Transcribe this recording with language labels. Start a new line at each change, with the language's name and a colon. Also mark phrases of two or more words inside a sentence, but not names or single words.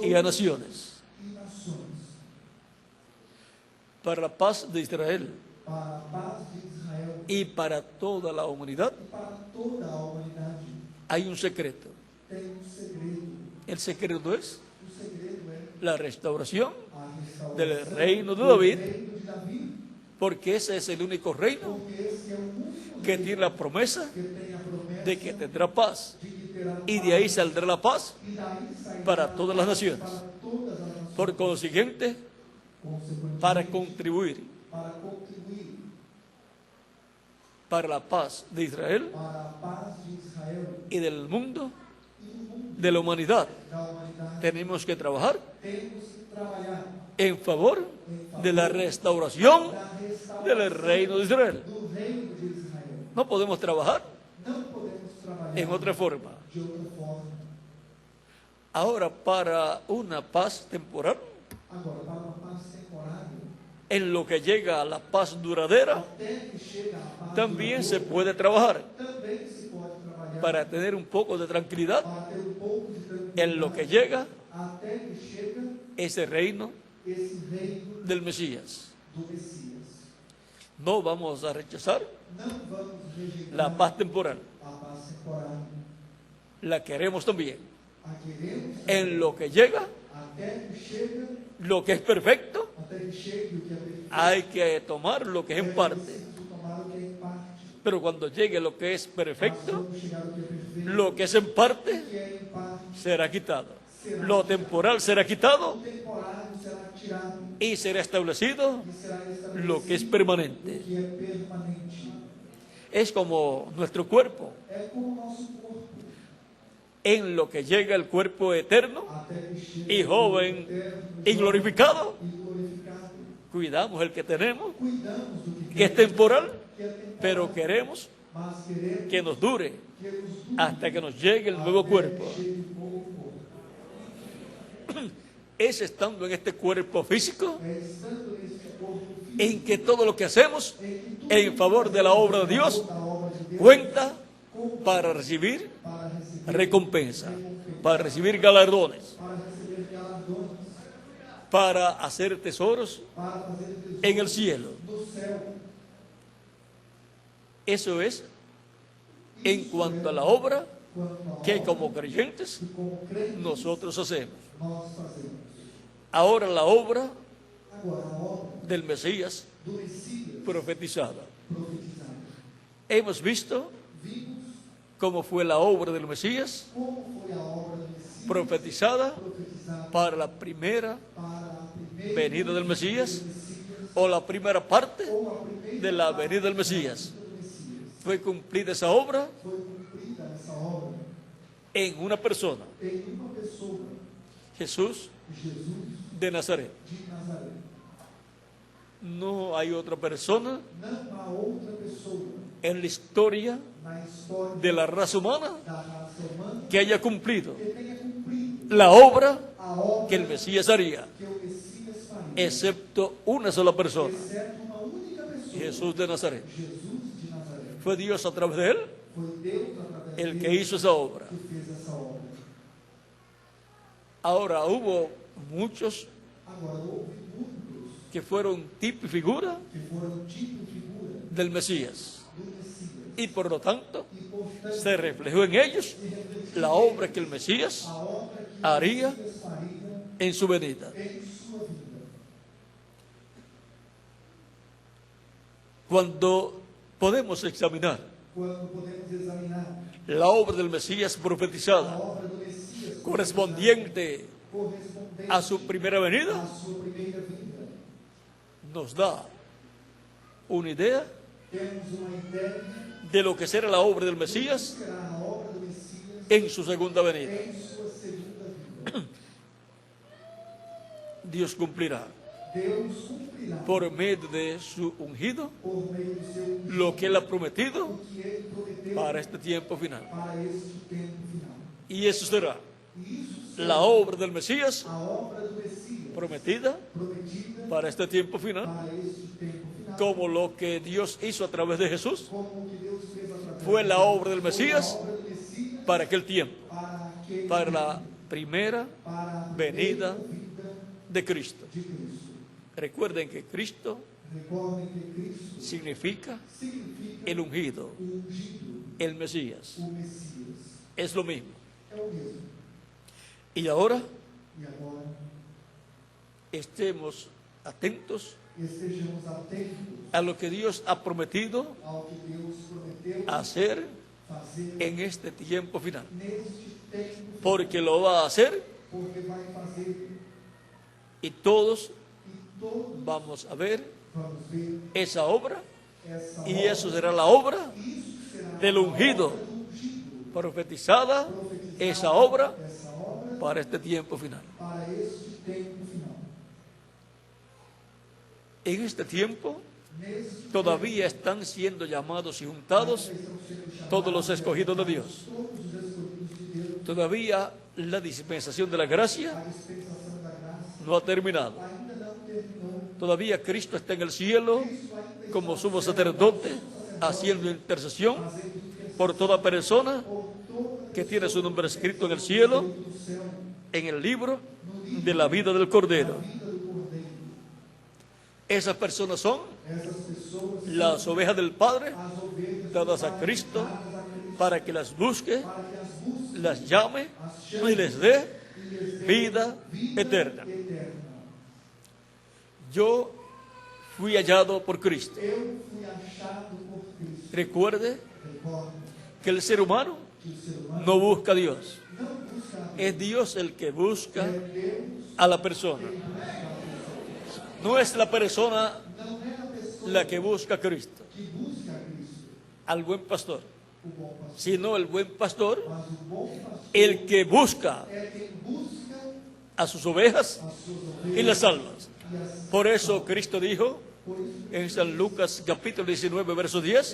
Spanish: y a naciones,
Portuguese: e nações,
Spanish: para la paz de Israel
Portuguese: para a paz de Israel
Spanish: y para toda la humanidad.
Portuguese: e para toda a humanidade.
Spanish: Hay un secreto.
Portuguese: Tem segredo.
Spanish: El secreto es
Portuguese: O segredo é
Spanish: la restauración
Portuguese: a restauração
Spanish: del reino de David,
Portuguese: do reino de Davi,
Spanish: porque ese es el único reino
Portuguese: porque esse é o único
Spanish: que
Portuguese: reino
Spanish: tiene la promesa
Portuguese: que tem a promessa
Spanish: de que tendrá paz,
Portuguese: de que terá
Spanish: y
Portuguese: paz,
Spanish: de ahí saldrá la paz
Portuguese: e daí sairá
Spanish: para todas las naciones.
Portuguese: para todas as nações.
Spanish: Por consiguiente,
Portuguese: Consequentemente,
Spanish: para contribuir
Portuguese: para contribuir
Spanish: para la paz de Israel
Portuguese: para a paz de Israel
Spanish: y del mundo,
Portuguese: e do mundo
Spanish: de la humanidad,
Portuguese: da humanidade,
Spanish: tenemos que trabajar
Portuguese: temos que trabalhar
Spanish: en favor de la restauración
Portuguese: da restauração
Spanish: del reino de Israel.
Portuguese: do reino de Israel.
Spanish: No podemos trabajar
Portuguese: Não podemos trabalhar
Spanish: en otra forma.
Portuguese: de outra forma.
Spanish: Ahora, para una paz temporal,
Portuguese: Agora, para uma paz temporária,
Spanish: en lo que llega a la paz duradera,
Portuguese: até que chega a paz
Spanish: también se
Portuguese: duradoura,
Spanish: puede trabajar
Portuguese: também se pode trabalhar
Spanish: para tener un poco de tranquilidad
Portuguese: para ter um pouco de tranquilidade
Spanish: en lo que llega
Portuguese: até que chega
Spanish: ese reino
Portuguese: esse reino
Spanish: del Mesías.
Portuguese: do Messias.
Spanish: No vamos a rechazar
Portuguese: Não vamos rejeitar
Spanish: la paz temporal,
Portuguese: a paz temporária.
Spanish: la queremos también.
Portuguese: A queremos
Spanish: En lo que llega,
Portuguese: até que chega,
Spanish: lo que es perfecto,
Portuguese: até que chegue o que é perfeito.
Spanish: hay que tomar lo que es en parte.
Portuguese: Preciso tomar o que é em parte.
Spanish: Pero cuando llegue lo que es
Portuguese: Mas
Spanish: perfecto,
Portuguese: quando chegar o que é perfeito,
Spanish: lo que es en parte
Portuguese: o que é em parte,
Spanish: será quitado. Lo temporal será
Portuguese: o
Spanish: quitado
Portuguese: temporário será tirado
Spanish: y será establecido
Portuguese: e será estabelecido
Spanish: lo que es permanente.
Portuguese: o que é permanente.
Spanish: Es como nuestro cuerpo.
Portuguese: É como o nosso corpo.
Spanish: En lo que llega el cuerpo eterno
Portuguese: Até que chega
Spanish: y joven y glorificado,
Portuguese: e glorificado.
Spanish: cuidamos el que tenemos,
Portuguese: Cuidamos do
Spanish: que es temporal,
Portuguese: que é temporário,
Spanish: pero queremos
Portuguese: mas queremos
Spanish: que nos dure
Portuguese: que nos dure
Spanish: hasta que nos llegue el nuevo
Portuguese: até
Spanish: cuerpo.
Portuguese: que chegue o novo corpo.
Spanish: Es estando en este cuerpo físico
Portuguese: É estando nesse corpo físico
Spanish: en que todo lo que hacemos
Portuguese: em que tudo
Spanish: en favor de la obra de Dios
Portuguese: da obra de Deus
Spanish: cuenta para recibir
Portuguese: para receber
Spanish: recompensa, para recibir galardones,
Portuguese: galardões,
Spanish: para hacer tesoros
Portuguese: para fazer tesouros
Spanish: en el cielo.
Portuguese: do céu.
Spanish: Eso es en cuanto a la obra
Portuguese: Quanto à
Spanish: que
Portuguese: obra
Spanish: como creyentes
Portuguese: que como crentes
Spanish: nosotros hacemos.
Portuguese: nós fazemos.
Spanish: Ahora la obra
Portuguese: Agora, a obra
Spanish: del Mesías
Portuguese: do Messias
Spanish: profetizada.
Portuguese: profetizado.
Spanish: Hemos visto
Portuguese: Vimos
Spanish: cómo fue la obra del Mesías
Portuguese: como foi a obra do Messias
Spanish: profetizada
Portuguese: profetizada
Spanish: para la primera
Portuguese: para a primeira
Spanish: venida del Mesías
Portuguese: do Messias
Spanish: o la primera parte
Portuguese: ou a primeira
Spanish: de la venida del Mesías.
Portuguese: do Messias.
Spanish: Fue cumplida esa obra
Portuguese: Foi cumprida essa obra
Spanish: en una persona,
Portuguese: em uma pessoa,
Spanish: Jesús
Portuguese: Jesus
Spanish: de Nazaret.
Portuguese: de Nazaré.
Spanish: No hay otra persona
Portuguese: Não há outra pessoa
Spanish: en la historia
Portuguese: na história
Spanish: de la raza humana
Portuguese: da raça humana
Spanish: que haya cumplido
Portuguese: que tenha cumprido
Spanish: la obra
Portuguese: a obra
Spanish: que el Mesías haría,
Portuguese: que o Messias faria,
Spanish: excepto una sola persona,
Portuguese: exceto uma única pessoa,
Spanish: Jesús de Nazaret.
Portuguese: Jesus de Nazaré.
Spanish: Fue Dios a través de él
Portuguese: Foi Deus através
Spanish: el que
Portuguese: dele
Spanish: hizo esa obra.
Portuguese: que fez essa obra.
Spanish: Ahora hubo muchos
Portuguese: Agora, houve muitos
Spanish: que fueron tipo y figura
Portuguese: que foram tipo e figura
Spanish: del Mesías
Portuguese: do Messias.
Spanish: y por lo tanto
Portuguese: E, portanto,
Spanish: se reflejó en ellos la obra que el Mesías
Portuguese: a obra que
Spanish: haría
Portuguese: o Messias faria
Spanish: en su venida.
Portuguese: em sua vida.
Spanish: Cuando podemos examinar
Portuguese: Quando podemos examinar
Spanish: la obra del Mesías
Portuguese: a
Spanish: profetizada
Portuguese: obra do Messias
Spanish: correspondiente
Portuguese: correspondente
Spanish: a su primera venida,
Portuguese: à sua primeira vinda,
Spanish: nos da una idea
Portuguese: temos uma ideia
Spanish: de lo que será la obra del
Portuguese: do
Spanish: Mesías
Portuguese: que será a obra do Messias
Spanish: en su segunda venida.
Portuguese: em sua segunda vinda.
Spanish: Dios cumplirá
Portuguese: Deus cumprirá
Spanish: por medio de su ungido
Portuguese: por meio do seu ungido
Spanish: lo que él ha prometido
Portuguese: o que ele prometeu
Spanish: para este tiempo final.
Portuguese: para este tempo final.
Spanish: Y eso será
Portuguese: E isso
Spanish: la obra del Mesías
Portuguese: a obra do Messias
Spanish: prometida
Portuguese: prometida
Spanish: para este tiempo final,
Portuguese: para este tempo final,
Spanish: como lo que Dios hizo a través de Jesús
Portuguese: como o que Deus fez através
Spanish: fue la obra del
Portuguese: foi a
Spanish: Mesías
Portuguese: obra do Messias
Spanish: para aquel tiempo,
Portuguese: para aquele
Spanish: para la primera
Portuguese: para a
Spanish: venida
Portuguese: vida
Spanish: de Cristo.
Portuguese: de Cristo.
Spanish: Recuerden que Cristo
Portuguese: Recordem que Cristo
Spanish: significa
Portuguese: significa
Spanish: el ungido,
Portuguese: o ungido,
Spanish: el Mesías.
Portuguese: o Messias.
Spanish: Es lo mismo.
Portuguese: É o mesmo.
Spanish: Y ahora
Portuguese: E agora
Spanish: estemos atentos
Portuguese: estejamos atentos
Spanish: a lo que Dios ha prometido
Portuguese: ao que Deus prometeu
Spanish: hacer
Portuguese: fazer
Spanish: en este tiempo final.
Portuguese: neste tempo,
Spanish: Porque lo va a hacer
Portuguese: porque vai fazer
Spanish: y todos
Portuguese: e todos
Spanish: vamos a ver
Portuguese: vamos ver
Spanish: esa obra
Portuguese: essa
Spanish: y
Portuguese: obra.
Spanish: eso será la obra
Portuguese: Isso será
Spanish: del ungido,
Portuguese: do ungido,
Spanish: profetizada
Portuguese: profetizada
Spanish: esa obra
Portuguese: essa obra
Spanish: para este tiempo final.
Portuguese: para este tempo final.
Spanish: En este tiempo
Portuguese: Neste
Spanish: todavía están siendo llamados y juntados
Portuguese: estão sendo chamados
Spanish: todos los escogidos de Dios.
Portuguese: todos os escolhidos de Deus.
Spanish: Todavía la dispensación de la gracia
Portuguese: A dispensação da graça
Spanish: no ha terminado.
Portuguese: ainda não terminou.
Spanish: Todavía Cristo está en el cielo como sumo sacerdote haciendo intercesión por toda persona que tiene su nombre escrito en el cielo, en el libro de la vida del Cordero. Esas personas son
Portuguese: Essas pessoas,
Spanish: las ovejas del Padre,
Portuguese: as ovelhas,
Spanish: dadas a Cristo, para que las busque,
Portuguese: para que as busque
Spanish: las llame y les dé vida eterna.
Portuguese: eterna.
Spanish: Yo fui hallado por Cristo.
Portuguese: Eu fui achado por Cristo.
Spanish: Recuerde
Portuguese: Recordo
Spanish: que el ser humano
Portuguese: que o ser humano
Spanish: no busca a Dios.
Portuguese: não busca a Deus,
Spanish: Es Dios el que busca
Portuguese: é Deus
Spanish: a la persona. No es la persona
Portuguese: não é a pessoa
Spanish: la que busca a Cristo,
Portuguese: que busca a Cristo,
Spanish: al buen pastor,
Portuguese: o bom pastor,
Spanish: sino el buen pastor,
Portuguese: mas o bom pastor
Spanish: el que busca
Portuguese: é quem busca
Spanish: a sus ovejas
Portuguese: as suas
Spanish: y
Portuguese: ovelhas
Spanish: las salvas.
Portuguese: e as
Spanish: Por eso Cristo dijo
Portuguese: por isso
Spanish: en San Lucas capítulo 19, verso 10,